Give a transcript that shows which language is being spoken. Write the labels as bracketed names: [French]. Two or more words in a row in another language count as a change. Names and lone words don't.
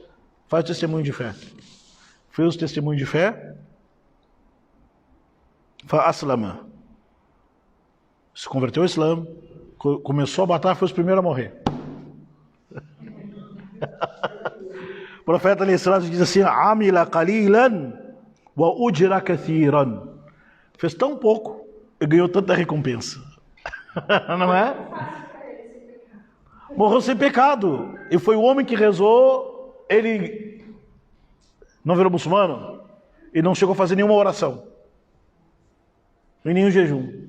[Portuguese] Faz o testemunho de fé. Fez o testemunho de fé. Aslama. Se converteu ao Islã. Começou a batalha, foi os primeiros a morrer. O profeta Ali diz assim, [Arabic] عمل قليلا وأجر كثيرا. [Portuguese] Fez tão pouco e ganhou tanta recompensa. Não é? Morreu sem pecado. E foi o homem que rezou, ele não virou muçulmano e não chegou a fazer nenhuma oração. E nenhum jejum.